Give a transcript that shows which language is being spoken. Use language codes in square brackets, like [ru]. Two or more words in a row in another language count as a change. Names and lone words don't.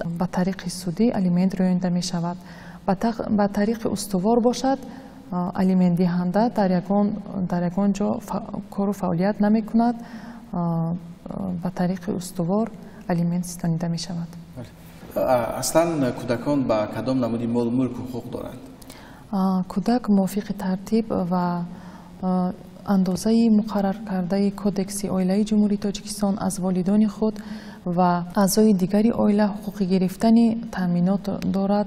[tg] ба тариқи судӣ алимент рӯёнда мешавад. ба тариқи устувор бошад алиментдиҳанда дар ягон ҷо кору фаъолият намекунад. ба тариқи устувор алимент ситонида мешавад. [fa] اصلا کودکان با کدام نمودی مال و ملک حقوق دارند؟ کودک موافق ترتیب و اندازه مقرر کرده کودکس عائله جمهوری تاجیکستان از والدین خود و اعضای دیگری عائله حقوق گرفتن تامینات دارد.